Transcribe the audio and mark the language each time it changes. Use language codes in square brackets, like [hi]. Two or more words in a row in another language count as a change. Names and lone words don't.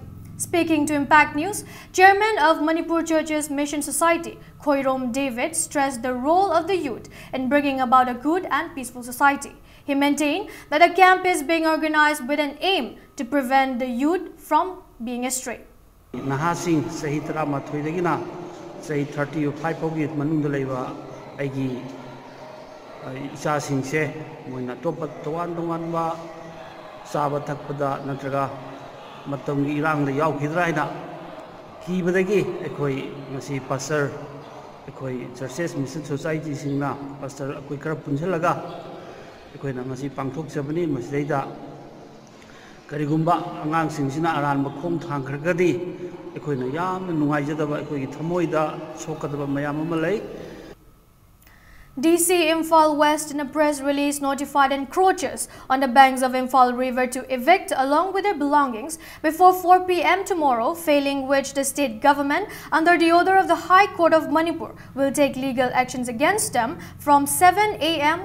[en] Speaking to Impact News, Chairman of Manipur Churches Mission Society, Khoirom David, stressed the role of the youth in bringing about a good and peaceful society. He maintained that the camp is being organized with an aim to prevent the youth from being astray. [mni] Nahasing sahi tarama thoidagina sahi 35 pogi manungda leiba aigi isa singse moina topa towan towan ba saba thakpada natraga matamgi irang da yaukidra ina kibadagi ekoi ngasi pastor ekoi [en] churches mission society [mni] singna pastor ekoi kara punjalaga ekoi na ngasi pangthok sabani masleida karigumba angang singsina aran makhom thangkhargadi ekoina yamna nungaijadaba ekoi thamoida sokadaba mayam ama lei. [en] DC Imphal West in a press release notified encroachers on the banks of Imphal River to evict along with their belongings before 4 p.m. tomorrow, failing which the state government under the order of the High Court of Manipur will take legal actions against them from 7 a.m.